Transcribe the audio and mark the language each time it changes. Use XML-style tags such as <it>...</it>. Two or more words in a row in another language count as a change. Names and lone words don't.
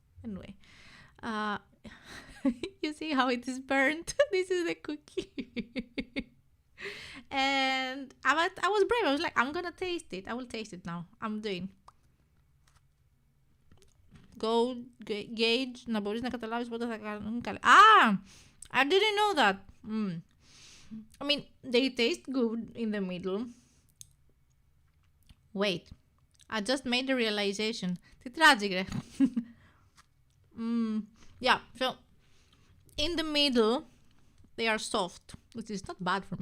<en>Anyway, uh, you see how it is burnt. This is the cookie. And I was brave. I was like, I'm gonna taste it. I will taste it now. I'm doing. Go gauge.</en> <el>Να μπορείς να καταλάβεις πότε θα κάνουν καλά.</el> <en>Ah! I didn't know that. I mean, they taste good in the middle. Wait. I just made a realization.</en> <el>Τι tragic, ρε.</el> <en>Yeah, so in the middle, they are soft, which is not bad for me.</en>